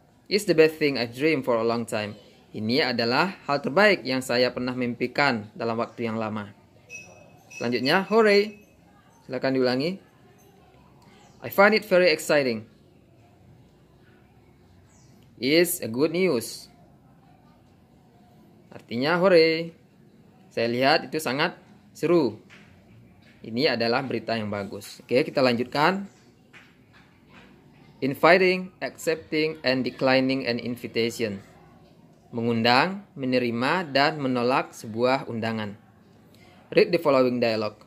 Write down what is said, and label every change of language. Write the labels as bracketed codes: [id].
[en] It's the best thing I've dreamed for a long time. [id] Ini adalah hal terbaik yang saya pernah mimpikan dalam waktu yang lama. Selanjutnya, [en] hooray. [id] Silakan diulangi. [en] I find it very exciting. It's a good news. [id] Artinya, [en] hooray. [id] Saya lihat itu sangat seru. Ini adalah berita yang bagus. Oke, kita lanjutkan. [en] Inviting, accepting, and declining an invitation. [id] Mengundang, menerima, dan menolak sebuah undangan. [en] Read the following dialogue.